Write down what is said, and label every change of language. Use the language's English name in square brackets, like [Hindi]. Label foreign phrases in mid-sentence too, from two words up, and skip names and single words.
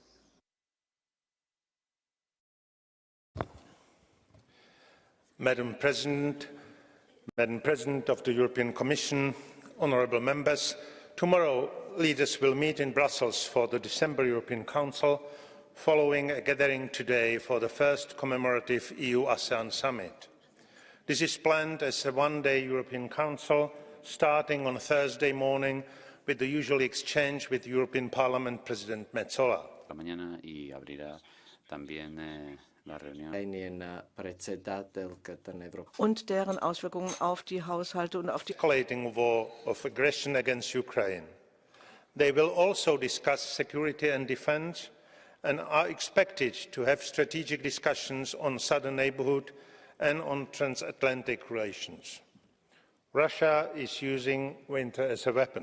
[English] Madam President of the European Commission, honourable members, tomorrow leaders will meet in Brussels for the December European Council, following a gathering today for the first commemorative EU-ASEAN summit. This is planned as a one-day European Council, starting on Thursday morning with the usual exchange with European Parliament President Metsola. [Spanish] Mañana y abrirá también la reunión. [German] Und deren Auswirkungen auf die Haushalte und auf die [English] Escalating war of aggression against Ukraine. They will also discuss security and defence and are expected to have strategic discussions on southern neighbourhood and on transatlantic relations. Russia is using winter as a weapon.